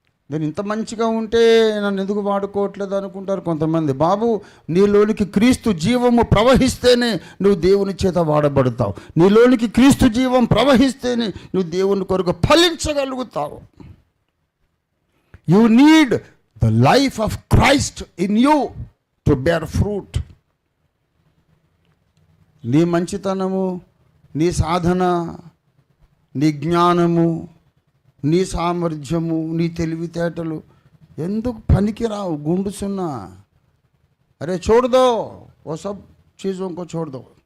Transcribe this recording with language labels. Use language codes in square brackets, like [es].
[te] నేను ఇంత మంచిగా ఉంటే నన్ను ఎందుకు వాడుకోవట్లేదు అనుకుంటారు కొంతమంది. బాబు, నీలోనికి క్రీస్తు జీవము ప్రవహిస్తేనే నువ్వు దేవుని చేత వాడబడతావు. నీలోనికి క్రీస్తు జీవం ప్రవహిస్తేనే నువ్వు దేవుని కొరకు ఫలించగలుగుతావు. [en] You need the life of Christ in you to bear fruit. [te] నీ మంచితనము, నీ సాధన, నీ జ్ఞానము, నీ సామర్థ్యము, నీ తెలివితేటలు ఎందుకు పనికిరావు? గుండు సున్నా. [hi] అరే చూడదో ఓ సబ్ చీజ్ ఇంకో చూడదో.